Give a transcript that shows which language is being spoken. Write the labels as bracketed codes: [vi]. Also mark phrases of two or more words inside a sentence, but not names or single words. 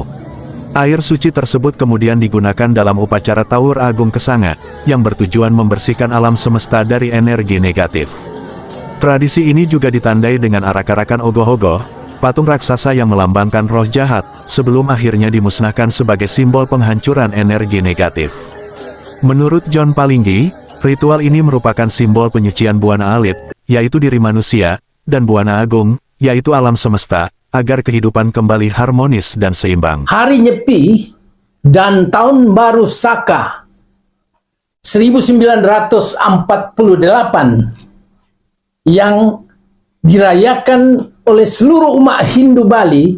[id] Air suci tersebut kemudian digunakan dalam upacara Taur Agung Kesanga, yang bertujuan membersihkan alam semesta dari energi negatif. Tradisi ini juga ditandai dengan arak-arakan ogoh-ogoh, patung raksasa yang melambangkan roh jahat, sebelum akhirnya dimusnahkan sebagai simbol penghancuran energi negatif. Menurut John Palinggi, ritual ini merupakan simbol penyucian buana alit, yaitu diri manusia, dan buana agung, yaitu alam semesta, agar kehidupan kembali harmonis dan seimbang. Hari Nyepi dan Tahun Baru Saka 1948 yang dirayakan oleh seluruh umat Hindu Bali